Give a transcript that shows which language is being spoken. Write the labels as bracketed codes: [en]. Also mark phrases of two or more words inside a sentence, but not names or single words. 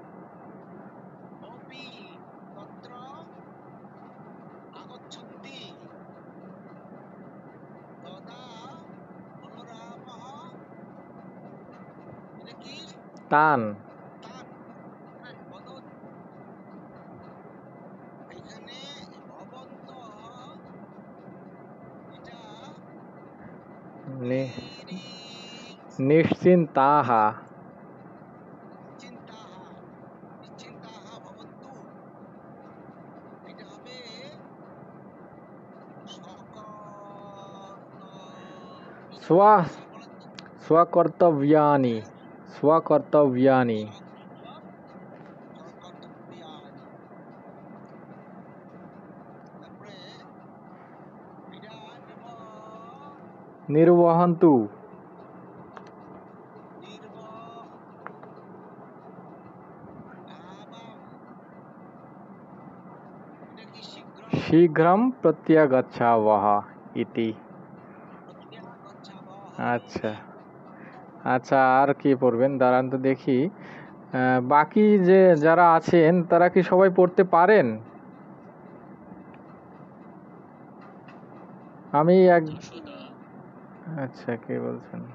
[sa] তান। নিশ্চিন্তাহা। स्वकर्तव्यानि, स्वकर्तव्यानि। निर्वहन्तु, शीघ्रं प्रत्यागच्छावः इति। [bn] আচ্ছা আচ্ছা, আর কি পড়বেন দাঁড়ান তো দেখি। বাকি যে যারা আছেন তারা কি সবাই পড়তে পারেন? আমি এক, আচ্ছা, কে বলছেন?